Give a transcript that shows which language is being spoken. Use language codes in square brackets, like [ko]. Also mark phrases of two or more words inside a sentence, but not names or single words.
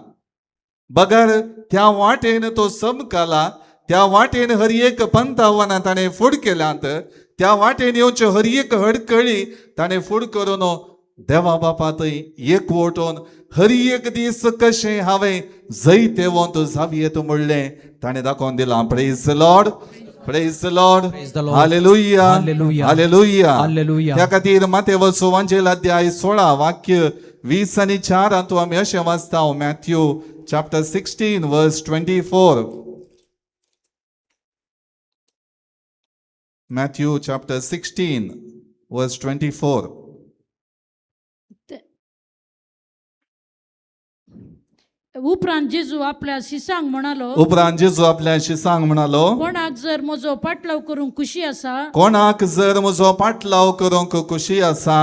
[kok] बगार त्या वाटेन तो समकाला, त्या वाटेन हर एक पंथावनां ताणें फूड केल्यांत, त्या वाटेन येवच्यो हर एक हडकळी ताणें फूड करून देवा बापा थंय एकवटून हर एक दीस कशें हांवें जैतेवंत जावयेत म्हणलें ताणें दाखोवन दिलां. [en] Praise the Lord, praise the Lord, [kok] हालेलुया, हालेलुया, हालेलुया. त्या खातीर मातेव सुवांजेल अध्याय 16 वाक्य 20 आणि 4 हातूंत आमी अशें वाचता. [en] मॅथ्यू chapter 16 verse 24. Matthew chapter 16 verse 24. [kok] उपरांत जेजू आपल्या शिसांक म्हणालो, उपरांत जेजू आपल्या शिसांक म्हणालो, कोणाक जर म्हजो पाटलाव करूंक खुशी आसा, कोणाक जर म्हजो पाटलाव करूंक खुशी आसा,